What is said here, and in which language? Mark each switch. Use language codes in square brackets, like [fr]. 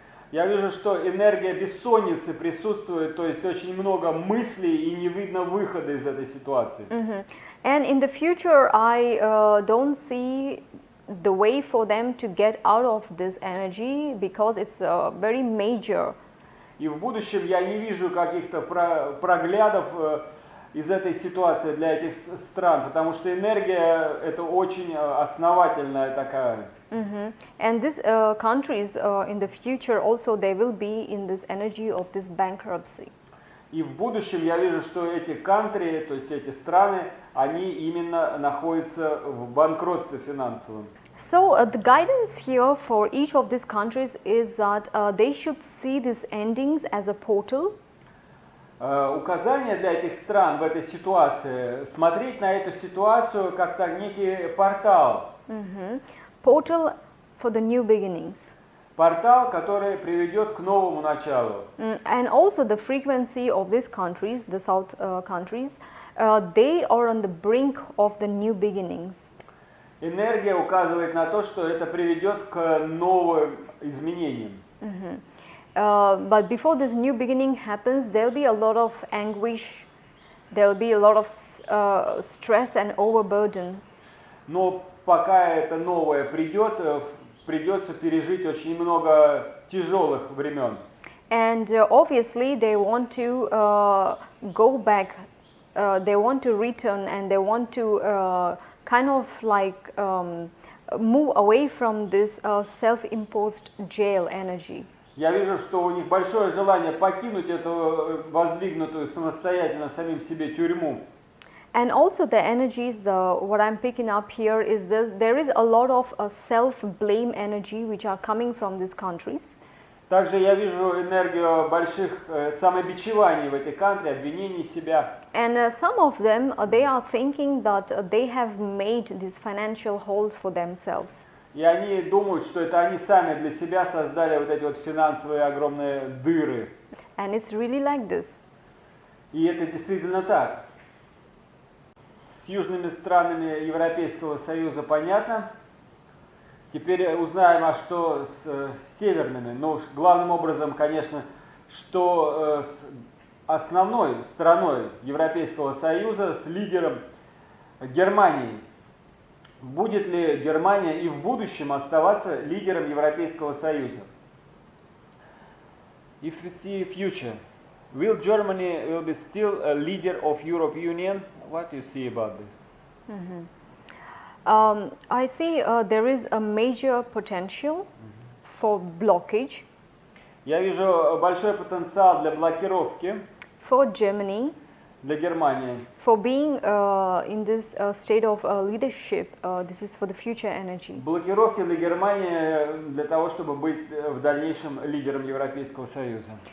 [ru] Я вижу, что энергия бессонницы присутствует, то есть очень много мыслей и не видно выхода из этой ситуации. [en] And in the future, I don't see the way for them to get out of this energy because it's very major. [ru] И в будущем я не вижу каких-то проглядов из этой ситуации для этих стран, потому что энергия это очень основательная такая. [en] And these countries in the future also they will be in this energy of this bankruptcy. [ru] И в будущем я вижу, что эти [en] country, [ru] то есть эти страны, они именно находятся в банкротстве финансовом. [en] So the guidance here for each of these countries is that they should see these endings as a portal. [ru] Указание для этих стран в этой ситуации смотреть на эту ситуацию как некий портал. [en] Portal for the new beginnings. [ru] Портал, который приведет к новому началу. [en] And also the frequency of these countries, the South countries, they are on the brink of the new beginnings. [ru] Энергия указывает на то, что это приведет к новым изменениям. [en] But before this new beginning happens, there will be a lot of anguish, there will be a lot of stress and overburden. [ru] Но пока это новое придет, придется пережить очень много тяжелых времен. [en] And obviously they want to go back, they want to return, and they want to kind of like move away from this self-imposed jail energy. [ru] Я вижу, что у них большое желание покинуть эту воздвигнутую самостоятельно самим себе тюрьму. [en] And also the energies, what I'm picking up here is there is a lot of self-blame energy which are coming from these countries. [ru] Также я вижу энергию больших самобичеваний в этой кантре, обвинений себя. [en] And some of them, they are thinking that they have made these financial holes for themselves. [ru] И они думают, что это они сами для себя создали вот эти вот финансовые огромные дыры. [en] And it's really like this. [ru] И это действительно так. С южными странами Европейского Союза понятно. Теперь узнаем, а что с северными. Ну, главным образом, конечно, что с основной страной Европейского Союза, с лидером Германией. Будет ли Германия и в будущем оставаться лидером Европейского Союза? [en] If we see future, will Germany will be still a leader of European Union? What do you see about this? I see there is a major potential for blockage. [ru] Я вижу большой потенциал для блокировки [en] For Germany, [ru] для Германии. [en] for being in this state of leadership. This is for the future energy. [ru] Блокировки для Германии для того, чтобы быть в дальнейшем лидером Европейского Союза.